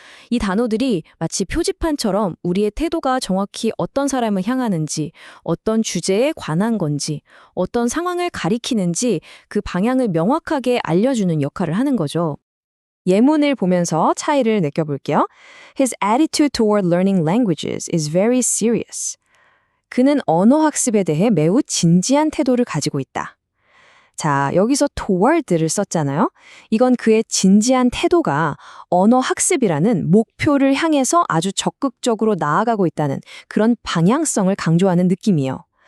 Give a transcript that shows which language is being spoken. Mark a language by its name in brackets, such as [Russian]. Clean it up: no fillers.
[Korean] 이 단어들이 마치 표지판처럼 우리의 태도가 정확히 어떤 사람을 향하는지, 어떤 주제에 관한 건지, 어떤 상황을 가리키는지 그 방향을 명확하게 알려주는 역할을 하는 거죠. 예문을 보면서 차이를 느껴볼게요. [English] His attitude toward learning languages is very serious. [Korean] 그는 언어 학습에 대해 매우 진지한 태도를 가지고 있다. 자, 여기서 toward를 썼잖아요. 이건 그의 진지한 태도가 언어 학습이라는 목표를 향해서 아주 적극적으로 나아가고 있다는 그런 방향성을 강조하는 느낌이에요.